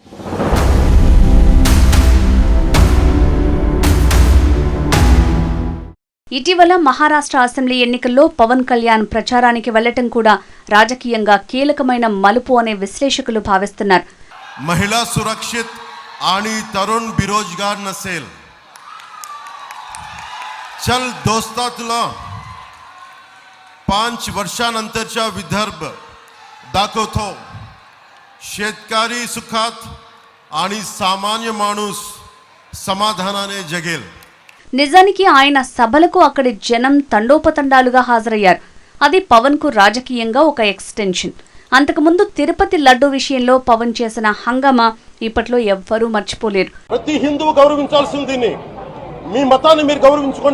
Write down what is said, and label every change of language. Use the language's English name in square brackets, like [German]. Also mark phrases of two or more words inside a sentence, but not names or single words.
[Telugu] ఇటీవల మహారాష్ట్ర అసెంబ్లీ ఎన్నికల్లో పవన్ కళ్యాణ్ ప్రచారానికి వెళ్లటం కూడా రాజకీయంగా కీలకమైన మలుపు అనే విశ్లేషకులు భావిస్తున్నారు. [Marathi] महिला सुरक्षित आणि तरुण बेरोजगार नसेल, चल दोस्ता तुला 5 वर्षानंतरचा विदर्भ दाखवतो. शेतकरी सुखात आणि सामान्य माणूस समाधानाने जगेल. [Telugu] నిజానికి ఆయన సభలకు అక్కడి జనం తండోపతండాలుగా హాజరయ్యారు. అది పవన్ కు రాజకీయంగా ఒక ఎక్స్టెన్షన్. అంతకుముందు తిరుపతి లడ్డు విషయంలో పవన్ చేసిన హంగామా ఇప్పట్లో ఎవ్వరూ మర్చిపోలేరు. ప్రతి హిందువు గౌరవించాల్సింది. మీ మతాన్ని మీరు గౌరవించుకోండి.